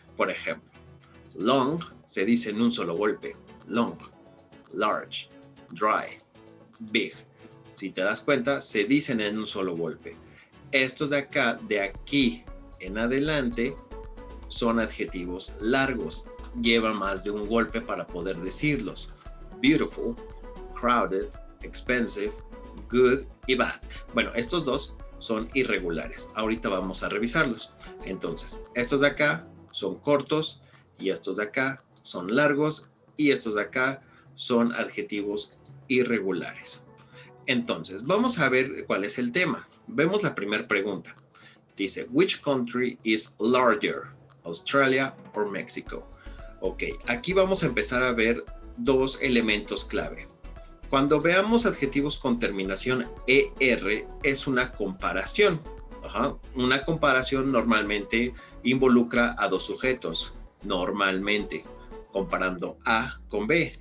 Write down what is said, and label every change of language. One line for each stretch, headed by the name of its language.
Spanish: Por ejemplo, long se dice en un solo golpe,
English: long, large, dry, big.
Spanish: Si te das cuenta, se dicen en un solo golpe. Estos de acá, de aquí en adelante, son adjetivos largos. Llevan más de un golpe para poder decirlos.
English: Beautiful, crowded, expensive, good y bad.
Spanish: Bueno, estos dos son irregulares. Ahorita vamos a revisarlos. Entonces, estos de acá son cortos y estos de acá son largos y estos de acá son adjetivos irregulares. Entonces, vamos a ver cuál es el tema. Vemos la primera pregunta. Dice,
English: which country is larger, Australia or Mexico?
Spanish: Ok, aquí vamos a empezar a ver dos elementos clave. Cuando veamos adjetivos con terminación ER, es una comparación. Una comparación normalmente involucra a dos sujetos, normalmente, comparando A con B.